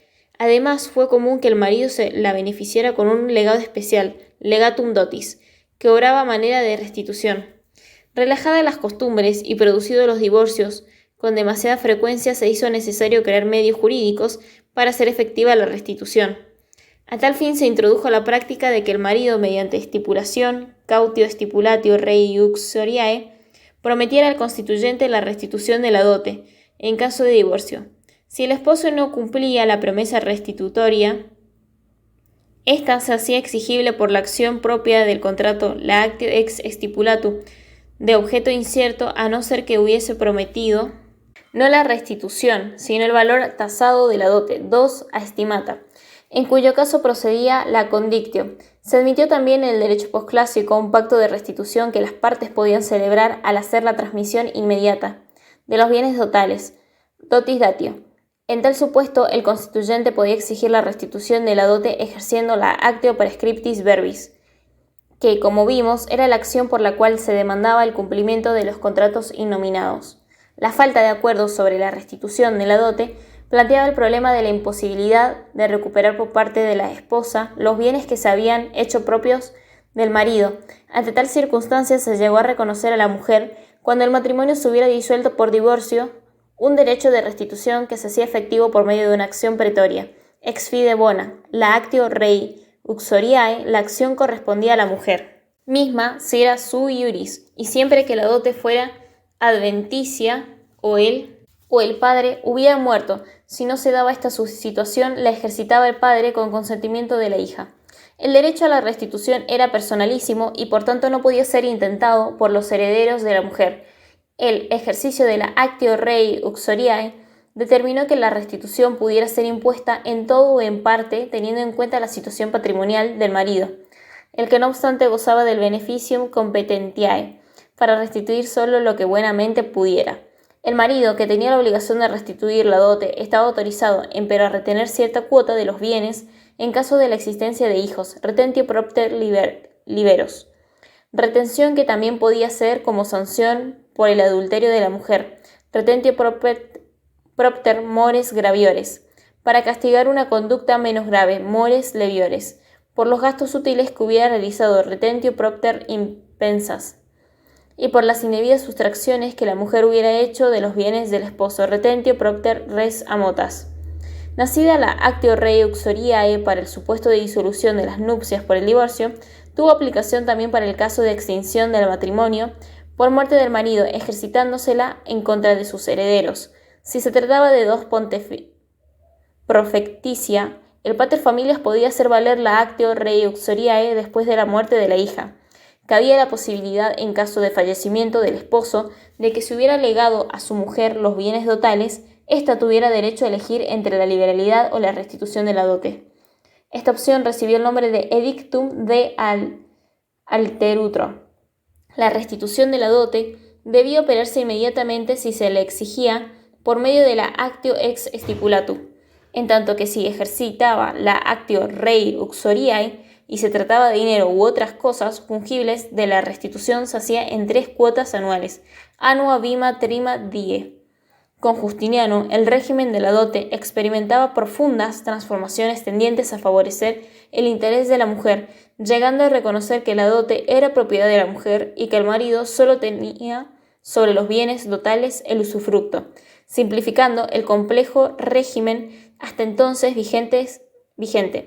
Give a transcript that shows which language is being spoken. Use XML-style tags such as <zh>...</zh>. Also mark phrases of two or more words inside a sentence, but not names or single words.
<es>Además, fue común que el marido la beneficiara con un legado especial,</es> <la>legatum dotis,</la> <es>que obraba a manera de restitución. Relajadas las costumbres y producidos los divorcios, con demasiada frecuencia se hizo necesario crear medios jurídicos para hacer efectiva la restitución. A tal fin se introdujo la práctica de que el marido, mediante estipulación,</es> <la>cautio stipulatio rei uxoriae,</la> <es>prometiera al constituyente la restitución de la dote, en caso de divorcio. Si el esposo no cumplía la promesa restitutoria, Esta se hacía exigible por la acción propia del contrato, la</es> <la>actio ex stipulatu,</la> <es>de objeto incierto, a no ser que hubiese prometido no la restitución, sino el valor tasado de la dote, 2</es> <la>a estimata,</la> <es>en cuyo caso procedía la condictio. Se admitió también en el derecho posclásico un pacto de restitución que las partes podían celebrar al hacer la transmisión inmediata de los bienes dotales,</es> <la>dotis datio.</la> <es>En tal supuesto, el constituyente podía exigir la restitución de la dote ejerciendo la</es> <la>actio prescriptis verbis,</la> <es>que, como vimos, era la acción por la cual se demandaba el cumplimiento de los contratos innominados. La falta de acuerdo sobre la restitución de la dote planteaba el problema de la imposibilidad de recuperar por parte de la esposa los bienes que se habían hecho propios del marido. Ante tal circunstancia se llegó a reconocer a la mujer, cuando el matrimonio se hubiera disuelto por divorcio, un derecho de restitución que se hacía efectivo por medio de una acción pretoria,</es> <la>ex fide bona,</la> <es>la</es> <la>actio rei uxoriae.</la> <es>La acción correspondía a la mujer misma si era</es> <la>sui iuris,</la> <es>y siempre que la dote fuera adventicia o el padre hubiera muerto. Si no se daba esta situación, la ejercitaba el padre con consentimiento de la hija. El derecho a la restitución era personalísimo y por tanto no podía ser intentado por los herederos de la mujer. El ejercicio de la</es> <la>actio rei uxoriae</la> <es>determinó que la restitución pudiera ser impuesta en todo o en parte, teniendo en cuenta la situación patrimonial del marido, el que no obstante gozaba del</es> <la>beneficium competentiae,</la> <es>para restituir solo lo que buenamente pudiera. El marido, que tenía la obligación de restituir la dote, estaba autorizado, empero, a retener cierta cuota de los bienes en caso de la existencia de hijos,</es> <la>retentio propter liberos,</la> <es>retención que también podía ser como sanción por el adulterio de la mujer,</es> <la>retentio propter mores graviores,</la> <es>para castigar una conducta menos grave,</es> <la>mores leviores,</la> <es>por los gastos útiles que hubiera realizado,</es> <la>retentio propter impensas,</la> <es>y por las indebidas sustracciones que la mujer hubiera hecho de los bienes del esposo,</es> <la>retentio propter res amotas.</la> <es>Nacida la</es> <la>actio rei uxoriae</la> <es>para el supuesto de disolución de las nupcias por el divorcio, tuvo aplicación también para el caso de extinción del matrimonio por muerte del marido, ejercitándosela en contra de sus herederos. Si se trataba de</es> <la>dos profecticia,</la> <es>el</es> <la>pater familias</la> <es>podía hacer valer la</es> <la>actio rei uxoriae</la> <es>después de la muerte de la hija. Cabía la posibilidad, en caso de fallecimiento del esposo, de que si hubiera legado a su mujer los bienes dotales, ésta tuviera derecho a elegir entre la liberalidad o la restitución de la dote. Esta opción recibió el nombre de</es> <la>Edictum de Alterutro.</la> <es>La restitución de la dote debía operarse inmediatamente si se le exigía por medio de la</es> <la>actio ex stipulatu,</la> <es>en tanto que si ejercitaba la</es> <la>actio rei uxoriae</la> <es>y se trataba de dinero u otras cosas fungibles, de la restitución se hacía en 3 cuotas anuales,</es> <la>annua bima trima die.</la> <es>Con Justiniano, el régimen de la dote experimentaba profundas transformaciones tendientes a favorecer el interés de la mujer, llegando a reconocer que la dote era propiedad de la mujer y que el marido solo tenía sobre los bienes dotales el usufructo, simplificando el complejo régimen hasta entonces vigente.</es>